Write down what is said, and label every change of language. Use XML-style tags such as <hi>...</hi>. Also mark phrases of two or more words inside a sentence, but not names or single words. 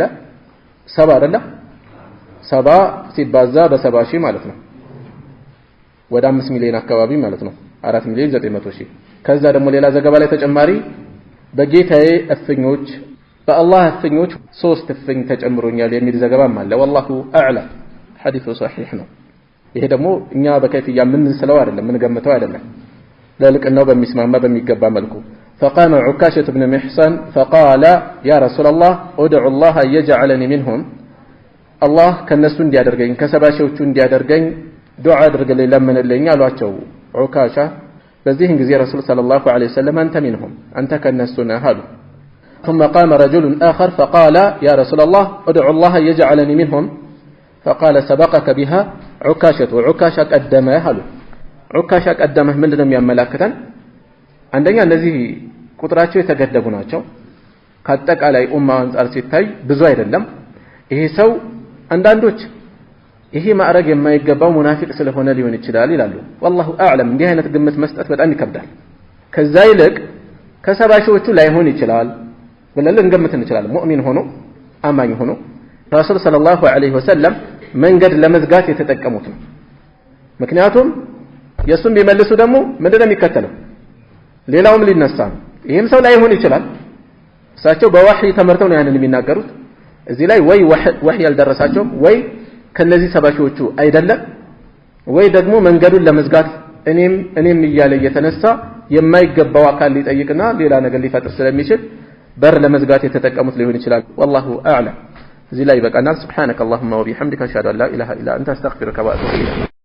<am>70 አይደለ? 70 ሲባዛ በ70 ሺህ ማለት ነው ወደ 5 ሚሊዮን አካባቢ ማለት ነው 4 ሚሊዮን 900 ሺህ። ከዛ ደግሞ ሌላ ዘገባ ላይ ተጨማሪ በጌታዬ እፍኞች በአላህ እፍኞች 3 እፍኝ ተጨምሮኛል የሚል ዘገባም አለ።</am> <ar>والله أعلم</ar> <am>ሐዲሱ ሶሒህ ነው። ይሄ ደግሞ እኛ በከይፍያ ምን ስለው አይደለም ምን ገምተው አይደለም ለልቅናው በሚስማማ በሚገባ መልኩ</am> <ar>فقام عكاشة بن محصن فقال يا رسول الله ادعو الله أن يجعلني منهم الله</ar> <am>ከነሱ እንዲያደርገኝ ከሰባሺዎቹ እንዲያደርገኝ ዱዓ አድርግልኝ ለምንልኝ አሏቸው ዑካሻ። በዚህን ጊዜ</am> <ar>رسول صلى الله عليه وسلم</ar> <am>አንተ منهم አንተ ከነሱ ነህ አሉ።</am> <ar>ثم قام رجل آخر فقال يا رسول الله ادعو الله أن يجعلني منهم فقال سبقك بها عكاشة عكاشة قدمه</ar> <am>አሉ።</am> <ar>عكاشة قدمه</ar> <am>ምንድነው የሚያመላክተን? አንደኛ እነዚህ ቁጥራቸው የተገደቡ ናቸው። ከአጠቃላይ ኡማው አንፃር ሲታይ ብዙ አይደለም። ይሄ ሰው አንዳንዶች ይሄ ማዕረግ የማይገባው ሙናፊቅ ስለሆነ ሊሆን ይችላል ይላሉ።</am> <ar>والله اعلم</ar> <am>እንዲህ አይነት ግምት መስጠት በጣም ይከብዳል። ከዛ ይልቅ ከሰባሺዎቹ ላይሆን ይችላል ብለን ልንገምት እንችላለን። ሙእሚን ሆኖ አማኝ ሆኖ</am> <ar>رسول صلى الله عليه وسلم</ar> <am>መንገድ ለመዝጋት የተጠቀሙት ነው። ምክንያቱም የሱም ቢመልሱ ደግሞ ምንድነው የሚከተለው? ሌላውም ሊነሳ ነው። ይሄም ሰው ላይሆን ይችላል። እሳቸው በወህይ ተመርተው ነው ያንን የሚናገሩት። እዚህ ላይ ወይ ወህይ ያልደረሳቸውም ወይ ከነዚህ ሰባሺዎቹ አይደለም ወይ ደግሞ መንገዱን ለመዝጋት እኔም እያለ እየተነሳ የማይገባው አካል ሊጠይቅና ሌላ ነገር ሊፈጥር ስለሚችል በር ለመዝጋት የተጠቀሙት ሊሆን ይችላል።</am> <ar>والله اعلم።</ar> <am>እዚህ ላይ በቃናል።</am> <ar>سبحانك اللهم وبحمدك اشهد ان لا اله الا انت استغفرك واتوب اليك</ar>